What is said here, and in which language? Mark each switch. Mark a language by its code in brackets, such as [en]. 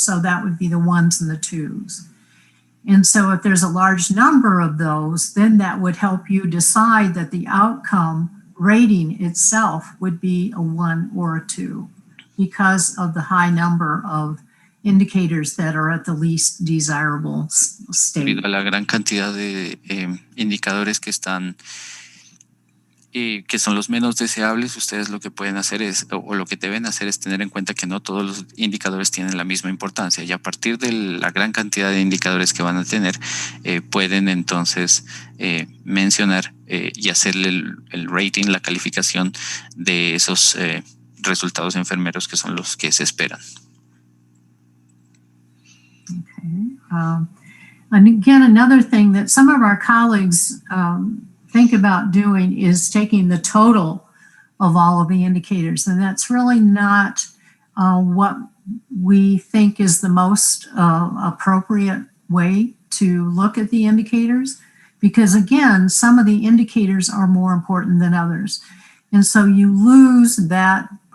[en] So that would be the 1s and the 2s. And so if there's a large number of those, then that would help you decide that the outcome rating itself would be a 1 or a 2 because of the high number of indicators that are at the least desirable state. [es] Debido a la gran cantidad de indicadores que están que son los menos deseables, ustedes lo que pueden hacer o lo que deben hacer es tener en cuenta que no todos los indicadores tienen la misma importancia, y a partir de la gran cantidad de indicadores que van a tener, pueden entonces mencionar y hacerle el rating, la calificación de esos resultados enfermeros que son los que se esperan. [en] Okay. And again, another thing that some of our colleagues think about doing is taking the total of all of the indicators, and that's really not what we think is the most appropriate way to look at the indicators, because again, some of the indicators are more important than others, and so you lose that